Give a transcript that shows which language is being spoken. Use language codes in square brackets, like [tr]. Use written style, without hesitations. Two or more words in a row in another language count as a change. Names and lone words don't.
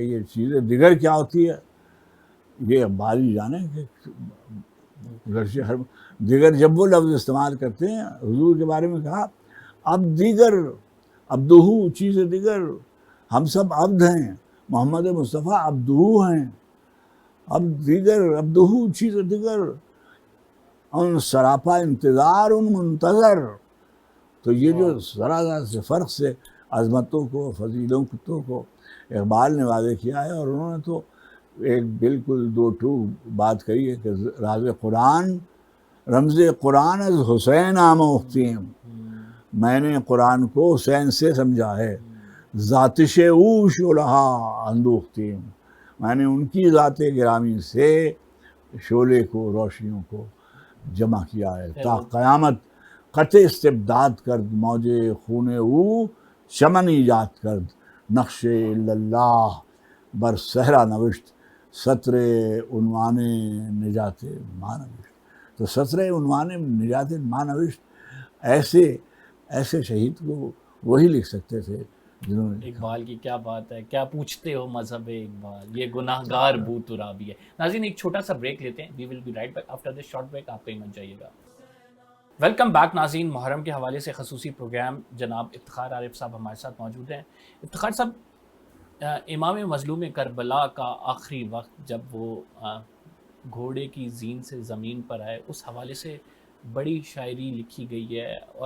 [ur] یہ چیز دیگر کیا ہوتی ہے یہ اقبال ہی جانے کہ گرچہ ہر دیگر، جب وہ لفظ استعمال کرتے ہیں حضور کے بارے میں کہا [fa] اب دیگر، عبدہو چیز دیگر، [ur] ہم سب عبد ہیں، محمد مصطفیٰ عبدہو ہیں، [fa] اب دیگر عبدہو چیز دیگر، ان سراپا انتظار ان منتظر۔ [ur] تو یہ جو ذرا ذرا سے فرق سے عظمتوں کو، فضیلتوں کو اقبال نے واضح کیا ہے، اور انہوں نے تو ایک بالکل دو ٹو بات کہی ہے کہ [fa] راز قرآن رمز قرآن از حسین آموختیم، [ur] میں نے قرآن کو حسین سے سمجھا ہے، [fa] ذاتش او شعلہا اندوختیم، [ur] میں نے ان کی ذات گرامی سے شعلے کو، روشنیوں کو جمع کیا ہے، [fa] تا قیامت قطع استبداد کرد موجے خون او چمن ایجاد کرد، نقش اللہ بر صحرا نوشت سطر عنوان نجات ما نوشت۔ [ur] تو [fa] سطر عنوان نجات ما نوشت [ur] ایسے شہید کو وہی لکھ سکتے تھے جنہوں نے۔ اقبال کی کیا بات ہے، کیا پوچھتے ہو مذہب اقبال، یہ گناہگار بو ترابی ہے۔ ناظرین ایک چھوٹا سا بریک لیتے ہیں، [en] We will be right back after this short break, [ur] آپ کہیں مت جائیے گا۔ [en] Welcome back [ur] ناظرین، محرم کے حوالے سے خصوصی پروگرام، جناب افتخار عارف صاحب ہمارے ساتھ موجود ہیں۔ افتخار صاحب، امام مظلوم کربلا کا آخری وقت جب وہ گھوڑے کی زین سے زمین پر آئے، اس حوالے سے بڑی شاعری لکھی گئی ہے، اور